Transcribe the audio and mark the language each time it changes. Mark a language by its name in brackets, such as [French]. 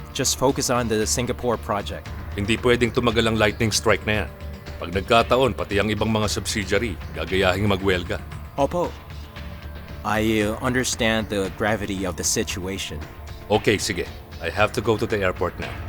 [English] Just focus on the Singapore project. [Filipino] Hindi pwedeng tumagal ang lightning strike na yan. Pag nagkataon, pati ang ibang mga subsidiary, gagayahing magwelga. Opo. [English] I understand the gravity of the situation. [Filipino] Okay, sige. [English] I have to go to the airport now.